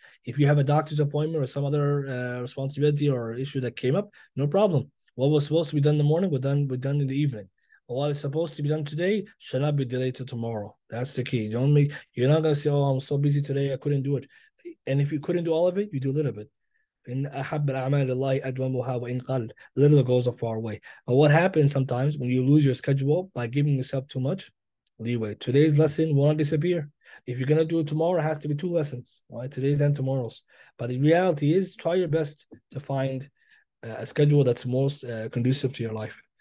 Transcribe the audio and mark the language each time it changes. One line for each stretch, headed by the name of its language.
English: If you have a doctor's appointment or some other responsibility or issue that came up, no problem. What was supposed to be done in the morning, we're done in the evening. What is supposed to be done today should not be delayed to tomorrow. That's the key. You're not gonna say, "Oh, I'm so busy today, I couldn't do it." And if you couldn't do all of it, you do a little bit.
Arabic: In أحب الأعمال الله أدومها وإن قل.
English: Little goes a far way. But what happens sometimes when you lose your schedule by giving yourself too much leeway? Today's lesson will not disappear. If you're gonna do it tomorrow, it has to be 2 lessons. All right, today's and tomorrow's. But the reality is, try your best to find a schedule that's most conducive to your life.